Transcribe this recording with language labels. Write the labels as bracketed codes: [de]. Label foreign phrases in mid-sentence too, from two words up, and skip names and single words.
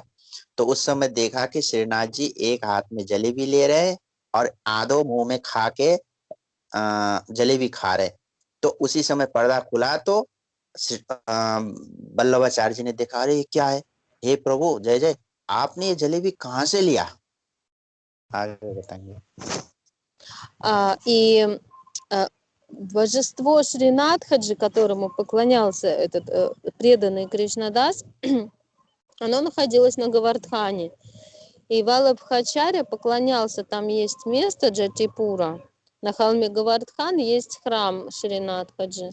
[hi] तो उस समय देखा कि श्रीनाथ जी एक हाथ में जलेबी ले रहे और आधो मुंह में खा के जलेबी खा रहे। तो उसी समय पर्दा खुला, तो वल्लभाचार्य जी ने देखा, अरे ये क्या है, हे प्रभु जय जय, आपने ये जलेबी कहाँ से लिया? आगे बताएंगे। [ru] И божество Шринатхаджи, которому поклонялся этот преданный Кришнадас, оно находилось на Гавардхане. И Валабхачарья поклонялся, там есть место Джатипура, на холме Гавардхан есть храм Шринатхаджи.